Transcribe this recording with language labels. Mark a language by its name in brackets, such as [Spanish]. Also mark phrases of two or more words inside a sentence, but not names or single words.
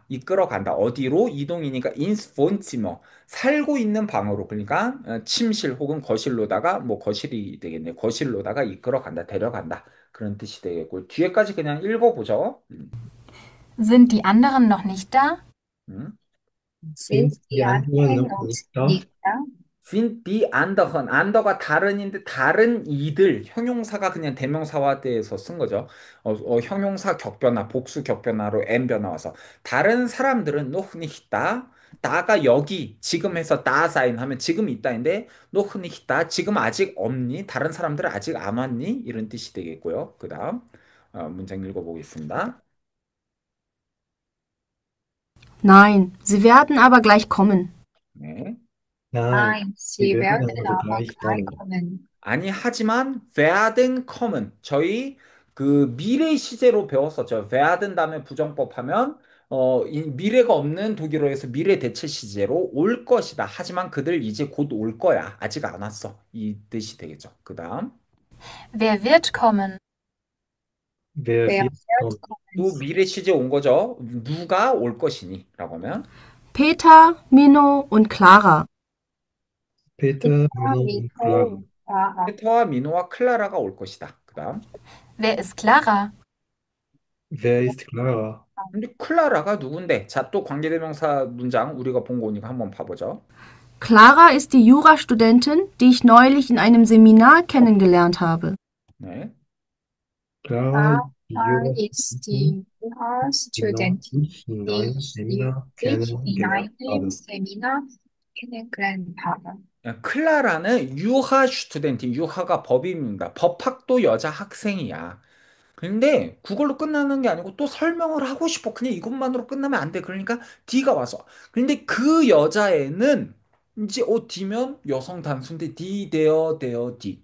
[Korean] 이끌어 간다. 어디로? 이동이니까 [German] ins Wohnzimmer. [Korean] 살고 있는 방으로. 그러니까 침실 혹은 거실로다가 뭐 거실이 되겠네. 거실로다가 이끌어 간다. 데려간다. 그런 뜻이 되겠고 뒤에까지 그냥 읽어보죠. [German] Sind die anderen noch nicht da? 음. Sind Sind die die anderen anderen noch noch nicht da? nicht da? sind die anderen, [Korean] ander가 다른인데 다른 이들 형용사가 그냥 대명사화돼서 쓴 거죠. 형용사 격변화, 복수 격변화로 n 변화 와서 다른 사람들은 [German] noch nicht da, [Korean] 다가 여기 지금 해서 [German] da sein [Korean] 하면 지금 있다인데 [German] noch nicht da [Korean] 지금 아직 없니? 다른 사람들은 아직 안 왔니? 이런 뜻이 되겠고요. 그다음 문장 읽어보겠습니다. [German] Nein, sie werden aber gleich kommen. [Korean] 네. [German] Nein, Nein, sie sie werden werden also aber gleich gleich kommen. kommen. [Korean] 아니, 하지만 [German] werden kommen. [Korean] 저희 그 미래 시제로 배웠었죠. werden 다음에 부정법 하면 이 미래가 없는 독일어에서 미래 대체 시제로 올 것이다. 하지만 그들 이제 곧 올 거야. 아직 안 왔어. 이 뜻이 되겠죠. 그다음 [German] Wer wird kommen? Wer Wer wird wird kommen? [Korean] 또 [German] kommen? [Korean] 미래 시제 온 거죠. 누가 올 것이니라고 하면 [German] Peter, Mino und Clara. Peter, Peter, Mino und Clara. Vito, Clara. [Korean] 페터와 미노와 클라라가 올 것이다. 그다음 [German] Wer ist Clara? Wer ist Clara? [Korean] 근데 클라라가 누군데? 자, 또 관계대명사 문장 우리가 본 거니까 한번 봐보죠. [German] Clara ist die Jurastudentin, die ich neulich in einem Seminar kennengelernt habe. [Korean] 네. [German] Clara ist die Clara ist Jurastudentin, die die Studentin, ich in die einem ich Seminar in kennengelernt einem habe. Seminar kennengelernt habe. [Korean] 클라라는 [German] Jura Student, [Korean] 유하가 법인입니다. 법학도 여자 학생이야. 근데 그걸로 끝나는 게 아니고 또 설명을 하고 싶어. 그냥 이것만으로 끝나면 안 돼. 그러니까 D가 와서. 근데 그 여자애는 이제 D면 여성 단수인데 D, 데어, D.